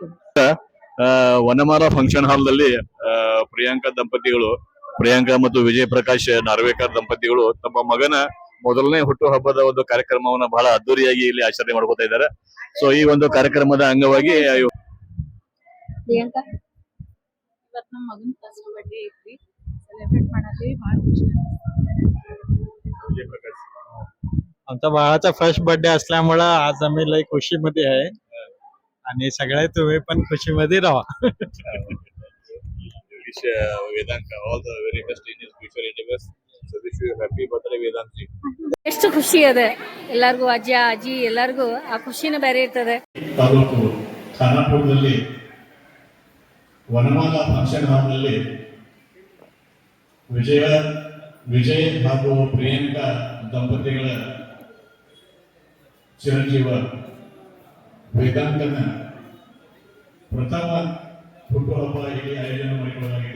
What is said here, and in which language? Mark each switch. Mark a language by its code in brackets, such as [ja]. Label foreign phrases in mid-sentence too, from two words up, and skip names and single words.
[kn] ವನಮಾಲ ಫಂಕ್ಷನ್ ಹಾಲ್ ನಲ್ಲಿ ಪ್ರಿಯಾಂಕಾ ಮತ್ತು ವಿಜಯ್ ಪ್ರಕಾಶ್ ನಾರ್ವೇಕರ್ ದಂಪತಿಗಳು ತಮ್ಮ ಮಗನ ಮೊದಲನೇ ಹುಟ್ಟು ಹಬ್ಬದ ಒಂದು ಕಾರ್ಯಕ್ರಮವನ್ನ ಬಹಳ ಅದ್ದೂರಿಯಾಗಿ ಇಲ್ಲಿ ಆಚರಣೆ ಮಾಡ್ಕೊತಾ ಇದ್ದಾರೆ. ಸೊ ಈ ಒಂದು ಕಾರ್ಯಕ್ರಮದ ಅಂಗವಾಗಿ ಪ್ರಿಯಾಂಕಾ, ಇವತ್ತು ನಮ್ಮ ಮಗನ [en] first birthday [kn] ಐತ್ರಿ, ಸೆಲೆಬ್ರೇಟ್ ಮಾಡತ್ತೀವಿ. ಭಾಳ ಖುಷಿ. [mr] आमचा बाळाचा [en] first birthday [mr] असल्यामुळं आज आम्ही लई खुशीमध्ये आहे आणि सगळे तुम्ही पण खुशीमध्ये राहा. [en] Vedanta all the very best in his future endeavours. so wish you happy birthday Vedant ji. [kn] ಎಷ್ಟು ಖುಷಿ ಅದ ಎಲ್ಲಾರ್ಗು, ಅಜ್ಜ ಅಜ್ಜಿ ಎಲ್ಲಾರ್ಗು ಆ ಖುಷಿನ ಬೇರೆ ಇರ್ತದೆ. ತಾಲೂಕು ಖಾನಾಪುರದಲ್ಲಿ ವನಮಾಲ ಫಂಕ್ಷನ್ ಹಾಲ್ನಲ್ಲಿ ವಿಜಯ್ ಹಾಗೂ ಪ್ರಿಯಾಂಕಾ ದಂಪತಿಗಳ ಚಿರಂಜೀವ ವೇದಾಂತನ ಪ್ರಥಮ ಹುಟ್ಟುಹಬ್ಬ ಇಲ್ಲಿ ಆಯೋಜನೆ ಮಾಡಿಕೊಳ್ಳಲಾಗಿದೆ.